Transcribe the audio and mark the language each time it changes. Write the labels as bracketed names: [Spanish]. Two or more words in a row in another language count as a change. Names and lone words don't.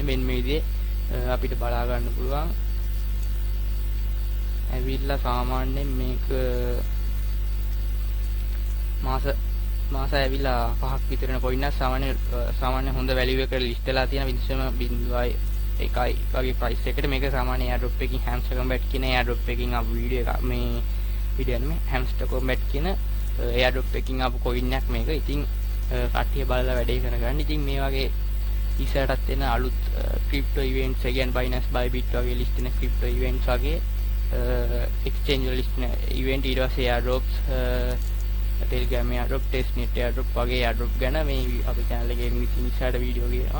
[Sinhala] මෙන්න මේ විදිහේ අපිට බලා ගන්න පුළුවන්. ඇවිල්ලා සාමාන්‍යයෙන් මේක මාස ඇවිල්ලා 5ක් විතර වෙන coin එක සාමාන්‍ය හොඳ value එකකට list වෙලා තියෙන 0.01යි වගේ price එකකට මේක සාමාන්‍ය airdrop එකකින් hamster combat කියන airdrop එකකින් ආපු වීඩියෝ එක මේ වීඩියෝ නෙමෙයි hamster combat කියන airdrop එකකින් ආපු coin එකක් මේක. ඉතින් කට්ටිය බලලා වැඩේ කරගන්න. ඉතින් මේ වගේ ඉස්සරහටත් එන අලුත් [English] crypto events [Sinhala] ඒ කියන්නේ Binance Bybit වගේ list වෙන [English] crypto events [Sinhala] වගේ exchange වල list වෙන event ඊට පස්සේ [English] airdrops Telegram airdrop testnet airdrop [Sinhala] වගේ airdrop ගැන මේ අපේ channel එකේ ඉස්සරහට වීඩියෝ ගේනවා.